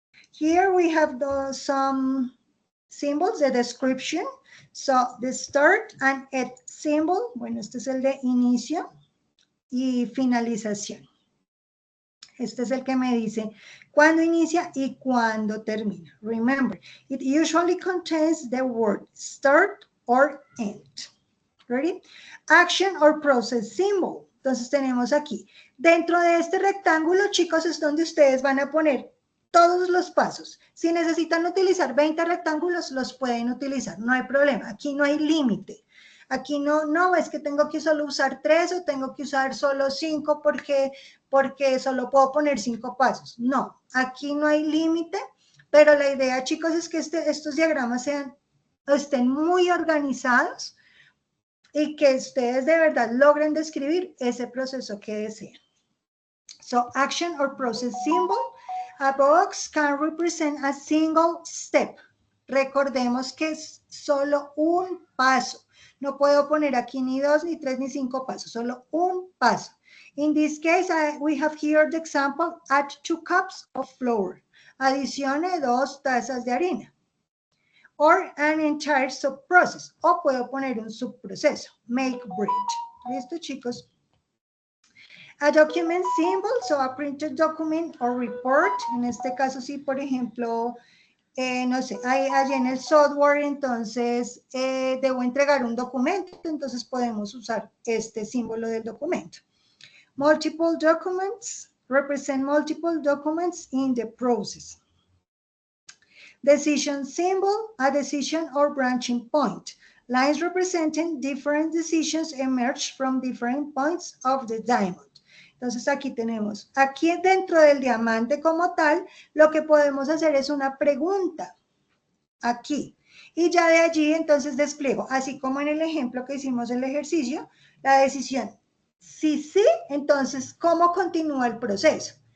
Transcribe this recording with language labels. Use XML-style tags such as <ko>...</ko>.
<en>Here we have some symbols, the description. So the start and end symbol,</en> <es>bueno, este es el de inicio y finalización. Este es el que me dice cuándo inicia y cuándo termina.</es> <en>Remember, it usually contains the word start or end. Ready? Action or process symbol.</en> <es>Entonces tenemos aquí, dentro de este rectángulo, chicos, es donde ustedes van a poner todos los pasos. Si necesitan utilizar 20 rectángulos, los pueden utilizar, no hay problema. Aquí no hay límite. Aquí no, es que tengo que solo usar 3 o tengo que usar solo 5 porque solo puedo poner 5 pasos. No, aquí no hay límite, pero la idea, chicos, es que estos diagramas estén muy organizados y que ustedes de verdad logren describir ese proceso que desean.</es> <en>So, action or process symbol. A box can represent a single step.</en> <es>Recordemos que es solo un paso. No puedo poner aquí ni 2, ni 3, ni 5 pasos, solo un paso.</es> <en>In this case, we have here the example, add 2 cups of flour.</en> <es>Adicione 2 tazas de harina.</es> <en>Or an entire sub-process.</en> <es>O puedo poner un subproceso,</es> <en>make bread.</en> <es>¿Listo, chicos?</es> <en>A document symbol, so a printed document or report.</en> <es>En este caso, sí, por ejemplo, no sé, allí en el software, entonces, debo entregar un documento, entonces podemos usar este símbolo del documento.</es> <en>Multiple documents represent multiple documents in the process. Decision symbol, a decision or branching point. Lines representing different decisions emerge from different points of the diamond.</en> <es>Entonces aquí tenemos, aquí dentro del diamante como tal, lo que podemos hacer es una pregunta, aquí. Y ya de allí entonces despliego, así como en el ejemplo que hicimos el ejercicio, la decisión. Si sí, entonces, ¿cómo continúa el proceso?</es>